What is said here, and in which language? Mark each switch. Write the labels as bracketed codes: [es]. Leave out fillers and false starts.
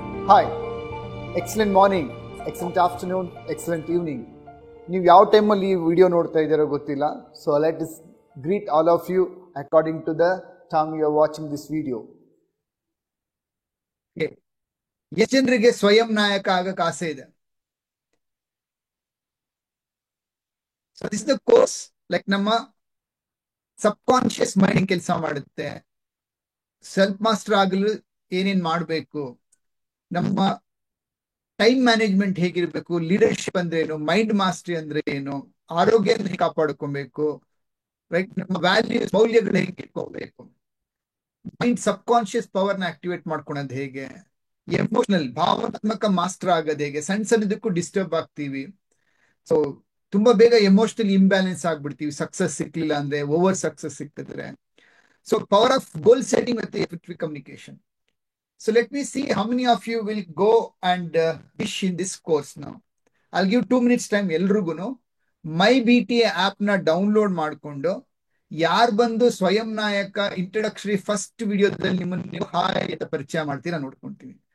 [en] Hi, excellent morning, excellent afternoon, excellent evening. [kn] ನೀವು ಯಾವ ಟೈಮಲ್ಲಿ ಈ ವಿಡಿಯೋ ನೋಡ್ತಾ ಇದ್ದೀರೋ ಗೊತ್ತಿಲ್ಲ. [en] So let us greet all of you according to the time you are watching this video. [kn] ಎಷ್ಟು ಜನರಿಗೆ ಸ್ವಯಂ ನಾಯಕ ಆಗಕ್ಕೆ ಆಸೆ ಇದೆ? [en] so this the course like [kn] ನಮ್ಮ ಸಬ್ ಕಾನ್ಶಿಯಸ್ ಮೈಂಡ್ ಕೆಲಸ ಮಾಡುತ್ತೆ. ಸೆಲ್ಫ್ ಮಾಸ್ಟರ್ ಆಗಲು ಏನೇನ್ ಮಾಡಬೇಕು, ನಮ್ಮ ಟೈಮ್ ಮ್ಯಾನೇಜ್ಮೆಂಟ್ ಹೇಗಿರ್ಬೇಕು, ಲೀಡರ್ಶಿಪ್ ಅಂದ್ರೆ ಏನು, ಮೈಂಡ್ ಮಾಸ್ಟರಿ ಅಂದ್ರೆ ಏನು, ಆರೋಗ್ಯ ಕಾಪಾಡ್ಕೊಬೇಕು, ರೈಟ್, ನಮ್ಮ ವ್ಯಾಲ್ಯೂಸ್ ಮೌಲ್ಯಗಳು ಹೇಗೆ ಇಟ್ಕೋಬೇಕು, ಮೈಂಡ್ ಸಬ್ ಕಾನ್ಶಿಯಸ್ ಪವರ್ನ ಆಕ್ಟಿವೇಟ್ ಮಾಡ್ಕೊಳೋದು ಹೇಗೆ, ಎಮೋಷನಲ್ ಭಾವನಾತ್ಮಕ ಮಾಸ್ಟರ್ ಆಗೋದು ಹೇಗೆ, ಸಣ್ಣ ಸಣ್ಣದಕ್ಕೂ ಡಿಸ್ಟರ್ಬ್ ಆಗ್ತೀವಿ. ಸೊ ತುಂಬಾ ಬೇಗ ಎಮೋಷನಲ್ ಇಂಬ್ಯಾಲೆನ್ಸ್ ಆಗ್ಬಿಡ್ತೀವಿ ಸಕ್ಸಸ್ ಸಿಕ್ಲಿಲ್ಲ ಅಂದ್ರೆ, ಓವರ್ ಸಕ್ಸಸ್ ಸಿಕ್ಕಿದ್ರೆ. [en] So power of goal setting ಮತ್ತೆ effective communication. So let me see how many of you will go and wish in this course now. I'll give 2 minutes time [kn] ಎಲ್ರಿಗೂ ಮೈ B T app ನ download ಮಾಡಿಕೊಂಡು ಯಾರು ಬಂದು ಸ್ವಯಂ ನಾಯಕ ಇಂಟ್ರಡಕ್ಷರಿ first ವಿಡಿಯೋದಲ್ಲಿ ನಿಮ್ಮನ್ನು ನೀವು ಹಾಯ್ ಅಂತ ಪರಿಚಯ ಮಾಡ್ತೀರಾ ನೋಡ್ಕೊಂತೀನಿ.